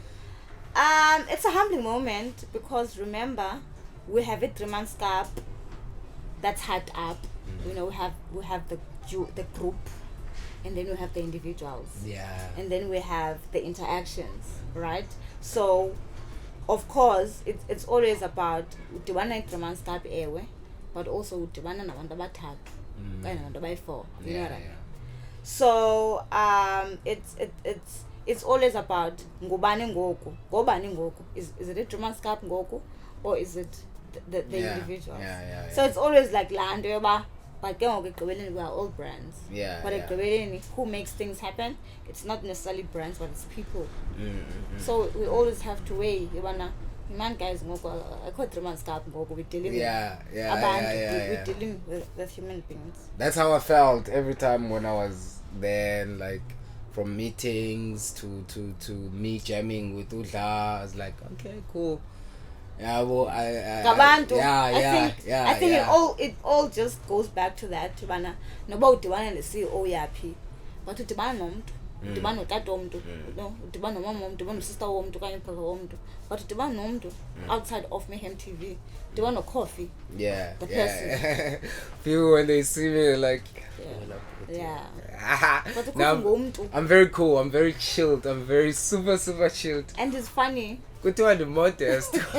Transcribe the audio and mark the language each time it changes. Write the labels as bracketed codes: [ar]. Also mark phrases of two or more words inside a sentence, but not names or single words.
[en] It's a humbling moment because remember, we have it Driemanskap that's hyped up. You know, we have the group, and then we have the individuals. Yeah. And then we have the interactions, right? So, of course, it's always about udibana Driemanskap ewe, but also [xh] udibana nabantu abathathu kanye nabantu abayi-4. [en] You know what I mean? So it's always about [xh] ngubani ngoku. [en] Is it a Driemanskap ngoku, or is it the individuals? Yeah. So it's always like land yoba, but we are all brands. Yeah. But who makes things happen? It's not necessarily brands, but it's people. So we always have to weigh. Man, guys, I call Driemanskap ngoku. We're dealing we're dealing with human beings. That's how I felt every time when I was there, like from meetings to me jamming with Udha. I was like, okay, cool. Yeah, well, I think it all just goes back to that. [xh] Noba udibana ne-CEO yaphi, but udibana nomntu, udibana notata womntu, no, udibana nomama womntu, udibana nosista womntu okanye ubrother womntu, but udibana nomntu [en] outside of Mayhem TV, [xh] udibana no-Coffee. [en] Yeah. The person. People when they see me like, Yeah. But now [xh] ngumntu. [en] I'm very cool. I'm very chilled. I'm very super chilled. And it's funny. [xh] Kuthiwa ndi modest.